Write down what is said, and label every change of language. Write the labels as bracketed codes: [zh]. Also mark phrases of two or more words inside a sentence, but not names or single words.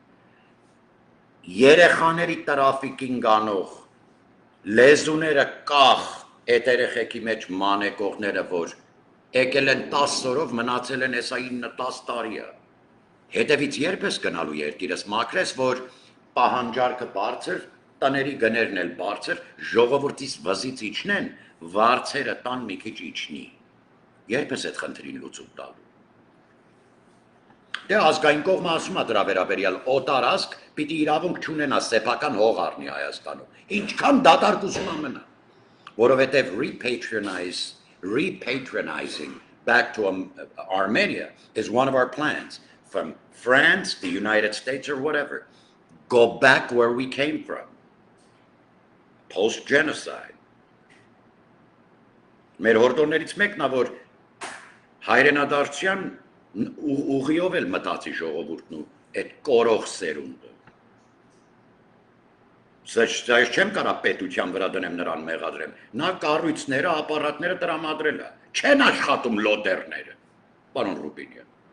[hy] երեխաների տրաֆիկին գանող, լեզուները կախ այդ երեխեքի մեջ մանեկողները, որ եկել են 10 օրով, մնացել են հեսա 9-10 տարի է։ Հետևից երբ ես գնալու երկիրս, մաքրես, որ պահանջարկը բարձր, տների գներն էլ բարձր, ժողովրդից վզից իջնեն, վարձերը տան մի քիչ իջնի։ Երբ ես այդ խնդրին լուծում տալու։ Դե ազգային կողմը ասում է դրա վերաբերյալ օտար ազգ պիտի իրավունք չունենա սեփական հող առնի Հայաստանում։ Ինչքան դատարկություն ամենա, որովհետև [en] repatronizing back to Armenia is one of our plans. From France, the United States, or whatever, go back where we came from, post-genocide. [hy] Մեր հորդորներից մեկն է, որ հայրենադարձության ուղիով էլ մտածի ժողովուրդն ու այդ կորող սերունդը։ Սա չեմ կարա պետության վրա դնեմ նրան մեղադրեմ, նա կառույցները, ապարատները տրամադրել է, չեն աշխատում լոդերները, պարոն Ռուբինյան։